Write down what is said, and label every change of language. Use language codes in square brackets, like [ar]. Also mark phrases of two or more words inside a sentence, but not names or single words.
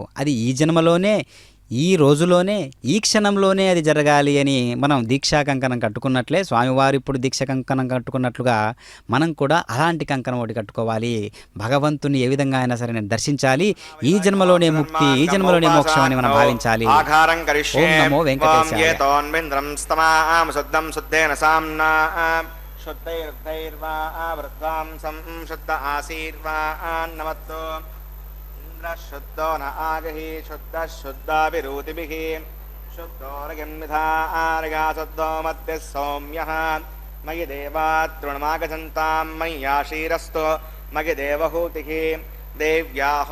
[te] అది ఈ జన్మలోనే, ఈ రోజులోనే, ఈ క్షణంలోనే అది జరగాలి అని మనం దీక్షా కంకణం కట్టుకున్నట్లే, స్వామివారు ఇప్పుడు దీక్ష కంకణం కట్టుకున్నట్లుగా మనం కూడా అలాంటి కంకణం ఒకటి కట్టుకోవాలి. భగవంతుని ఏ విధంగా అయినా సరే నేను దర్శించాలి, ఈ జన్మలోనే ముక్తి, ఈ జన్మలోనే మోక్షం అని మనం భావించాలి. [sa] ఓం నమో వెంకటేశాయ. शुद्धो न आगहि शुद्धः शुद्धाभिरूतिभिः शुद्धो रगिन्मिथा शुद्धो मध्यः सौम्यः मयि देवातृणमागजन्तां मय्याशीरस्तु मयि देवहूतिः देव्या